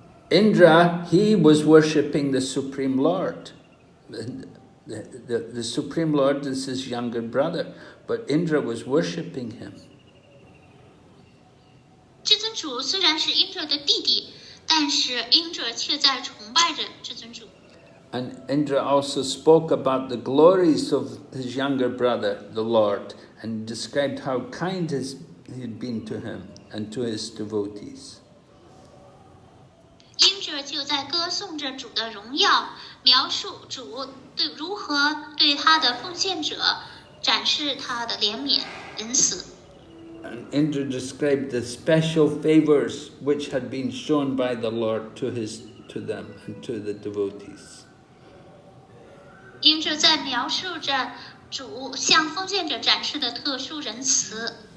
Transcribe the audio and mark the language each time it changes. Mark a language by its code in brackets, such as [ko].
[en] Indra, he was worshipping the Supreme Lord. The Supreme Lord is his younger brother, but Indra was worshipping him. [zh] 至尊主虽然是英者的弟弟，但是英者却在崇拜着至尊主。 [en] And Indra also spoke about the glories of his younger brother, the Lord, and described how kind he had been to him and to his devotees. [zh] 英者就在歌颂着主的荣耀，描述主如何对他的奉献者展示他的怜悯仁慈。 [en] And Indra described the special favors which had been shown by the Lord to them and to the devotees. [zh] 英者在描述着主向奉献者展示的特殊仁慈。